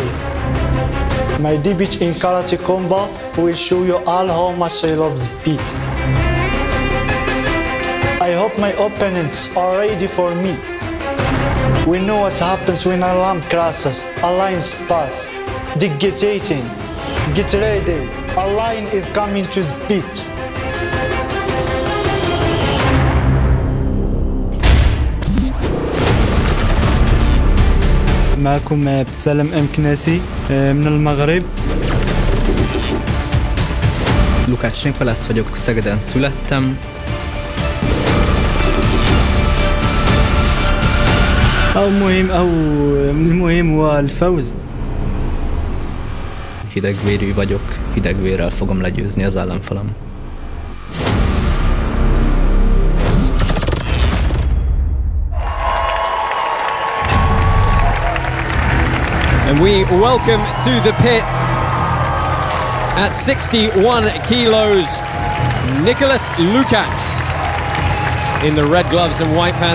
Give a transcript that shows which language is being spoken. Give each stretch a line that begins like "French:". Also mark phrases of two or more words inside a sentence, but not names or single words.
English: My debut in Karate Combat will show you all how much I love the beat. I hope my opponents are ready for me. We know what happens when a lamb crosses, a lion's pass. Dictating. Get ready. A lion is coming to the beat.
Arabic: معكم بسلم ام كناسي من المغرب.
Hungarian: Lukács Nikolász vagyok, Szegeden születtem.
Arabic: المهم هو الفوز.
Hungarian: Hidegvérű vagyok, hidegvérrel fogom legyőzni az ellenfelem.
English: And we welcome to the pit at 61 kilos, Nicholas Lukács in the red gloves and white pants.